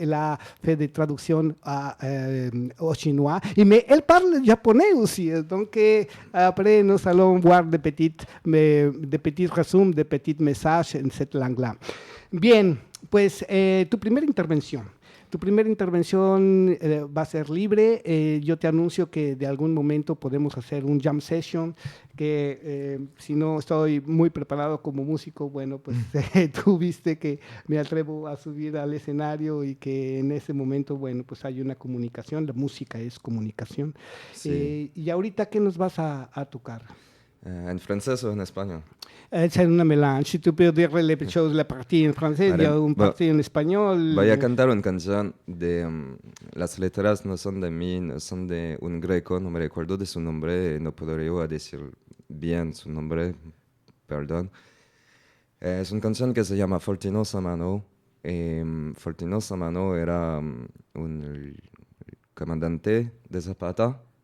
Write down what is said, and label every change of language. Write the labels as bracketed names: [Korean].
[French] Elle a fait des traductions au chinois, mais elle parle japonais aussi, donc après nous allons voir des petits resumés, des petits messages en cette langue-là. [Spanish] Bien, pues tu primera intervención. Tu primera intervención va a ser libre. Yo te anuncio que de algún momento podemos hacer un jam session, que si no estoy muy preparado como músico, bueno, pues tú viste que me atrevo a subir al escenario y que en ese momento, bueno, pues hay una comunicación. La música es comunicación. Sí. ¿Y ahorita qué nos vas a tocar? ¿En francés o en español? [French] C'est un mélange. Si tu peux dire les choses, la partie en français, il y a une partie en espagnol. [Spanish] Voy a cantar una canción de... las letras no son de mí, no son de un greco, no me recuerdo de su nombre, no podría decir bien su nombre, perdón. Es una canción que se llama Fortino Samano. Fortino Samano era un comandante de Zapata.